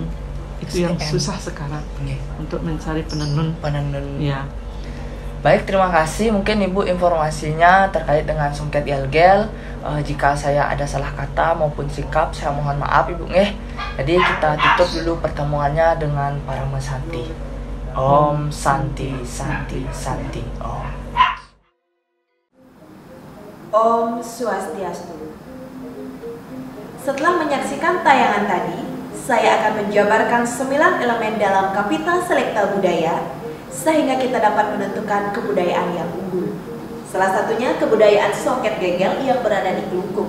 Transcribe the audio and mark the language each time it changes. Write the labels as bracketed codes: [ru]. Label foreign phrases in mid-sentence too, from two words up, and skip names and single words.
[id] Itu yang susah sekarang untuk mencari penenun. Ya. Baik, terima kasih. Mungkin Ibu informasinya terkait dengan songket gel-gel. Jika saya ada salah kata maupun sikap, saya mohon maaf Ibu nggih. Jadi kita tutup dulu pertemuannya dengan para mesanti. [ban] Om Santi Santi Santi Om. Om Swastiastu. [id] Setelah menyaksikan tayangan tadi, saya akan menjabarkan 9 elemen dalam Kapital Selekta Budaya sehingga kita dapat menentukan kebudayaan yang unggul. Salah satunya kebudayaan songket gel-gel yang berada di Kelungkung.